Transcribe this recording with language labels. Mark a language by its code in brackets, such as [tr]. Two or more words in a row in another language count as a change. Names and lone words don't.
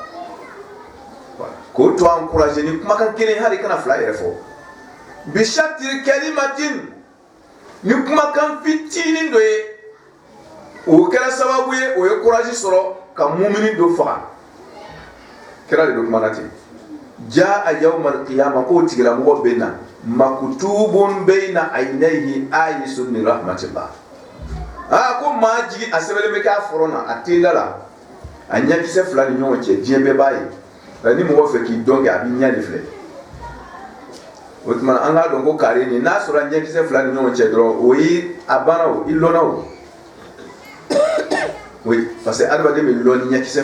[bm] k'o to encourager ni kumakan kelen hali kana fila yɛrɛ fɔ [ar] بشطر كلمة [bm] ni kumakan fitinin dɔ ye o kɛra sababu ye o ye courage sɔrɔ ka mumini dɔ faga kira de bɛ kuma na ten [ar] جاء يوم القيامة [bm] k'o tigilamɔgɔ bɛ na [ar] مكتوب بين عينيه آيس من رحمة الله [bm] ko maa jigi a sɛbɛnlen bɛ k'a fɔrɔ na a tenda la a ɲɛkisɛ fila ni ɲɔgɔn cɛ diɲɛ bɛɛ b'a ye ni mɔgɔ fɛ k'i dɔn kɛ a b'i ɲɛ de filɛ o tuma an k'a dɔn ko kare ni n'a sɔrɔ ɲɛkisɛ fila ni ɲɔgɔn cɛ dɔrɔn o ye a banna o i lɔnna o [fr] oui parce que [bm] adamaden bɛ lɔn ni ɲɛkisɛ